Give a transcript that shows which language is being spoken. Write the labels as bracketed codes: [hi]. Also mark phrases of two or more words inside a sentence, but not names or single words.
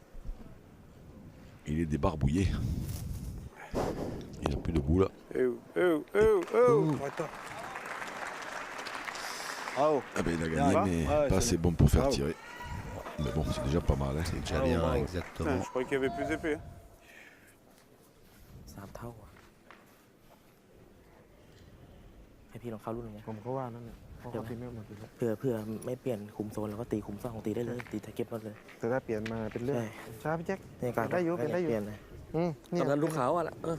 [fr] Il est débarbouillé. Il n'a plus de boule. Riton. Bravo. Ah ben il a Bien, gagné va. mais Ouais, pas c'est assez bon pour faire Bravo. tirer. Mais bon c'est déjà pas mal. Hein. C'est déjà Bravo, bien, bravo. exactement. Putain, je croyais qu'il y avait plus épais. Hein. [th] 3 เท่าอะให้พี่ลองเข้ารุ่นหนึงไง ผมก็ว่านั่นแหละเพราะเขาตีไม่หมดอยู่แล้ว เพื่อไม่เปลี่ยนคุมโซนแล้วก็ตีคุม2ตีได้เลยตีแท็กเก็ตหมดเลย แต่ถ้าเปลี่ยนมาเป็นเรื่อง ใช่ ช้าพี่แจ็ค ในการ ได้อยู่เป็นได้อยู่ เปลี่ยนเลย เนี่ย ทำงานลูกขาวอ่ะล่ะเออ